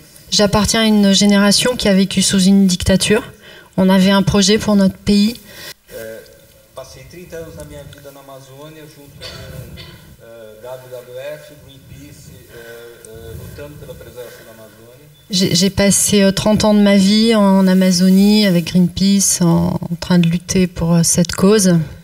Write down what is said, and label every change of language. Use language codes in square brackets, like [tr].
[fr] J'appartiens à une génération qui a vécu sous une dictature. On avait un projet pour notre pays. [pt] Passei 30 anos da minha vida na Amazônia junto com WWF, Greenpeace, lutando pela preservação da Amazônia. [fr] J'ai passé 30 ans de ma vie en Amazonie avec Greenpeace en train de lutter pour cette cause.